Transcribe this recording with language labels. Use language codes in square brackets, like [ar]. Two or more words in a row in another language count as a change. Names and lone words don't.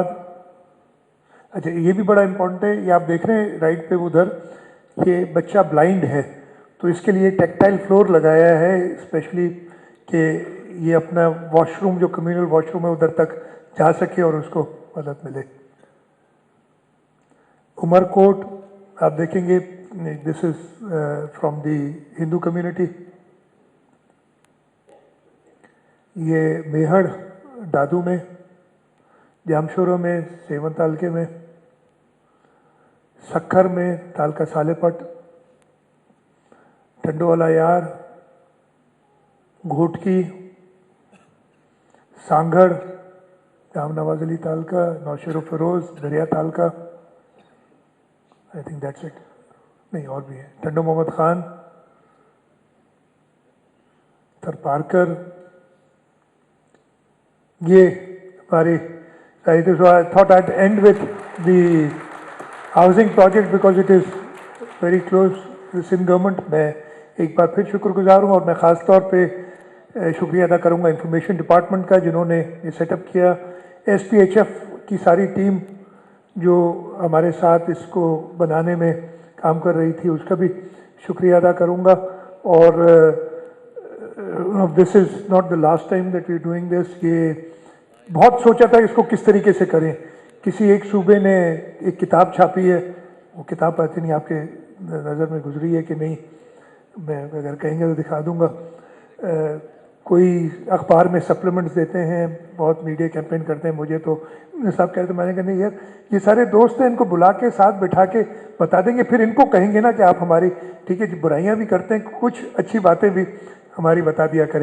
[ur] اچھا، یہ بھی بڑا امپورٹنٹ ہے، یہ آپ دیکھ رہے ہیں رائٹ پہ ادھر، یہ بچہ بلائنڈ ہے تو اس کے لیے [en] tactile floor [ur] لگایا ہے اسپیشلی کہ یہ اپنا واش روم جو [en] communal washroom [ur] है ادھر تک جا سکے اور اس کو مدد ملے. عمرکوٹ آپ دیکھیں گے, [en] this is from the Hindu community. [ur] یہ میہڑ دادو میں، جامشورو میں، سیہون تعلقے میں, سکھر میں، تعلقہ صالح پٹ، ٹنڈو والا یار، گھوٹکی، سانگھڑ، جام نواز علی تعلقہ، نوشہرو فیروز، دریا تعلقہ, [en] I think that's it, [ur] نہیں اور بھی ہے, ٹنڈو محمد خان، تھرپارکر. یہ ہمارے [en] so I thought I'd end with the housing project because it is very close to the Sindh government। [ur] میں ایک بار پھر شکرگزار ہوں اور میں خاص طور پہ شکریہ ادا کروں گا [en] information department [ur] کا جنہوں نے یہ سیٹ اپ کیا، SPHF کی ساری ٹیم جو ہمارے ساتھ اس کو بنانے میں کام کر رہی تھی، اس کا بھی شکریہ ادا کروں گا. [en] और this is not the last time that we doing this. [ur] یہ بہت سوچا تھا اس کو کس طریقے سے کریں. کسی ایک صوبے نے ایک کتاب چھاپی ہے، وہ کتاب پتہ نہیں آپ کے نظر میں گزری ہے کہ نہیں، میں اگر کہیں گے تو دکھا دوں گا. کوئی اخبار میں سپلیمنٹس دیتے ہیں، بہت [en] media campaign [ur] کرتے ہیں، مجھے تو صاحب کہتے، میں نے کہا نہیں یار، یہ سارے دوست ہیں، ان کو بلا کے ساتھ بٹھا کے بتا دیں گے، پھر ان کو کہیں گے نا کہ آپ ہماری، ٹھیک ہے برائیاں بھی کرتے ہیں، کچھ اچھی باتیں بھی ہماری بتا دیا کریں.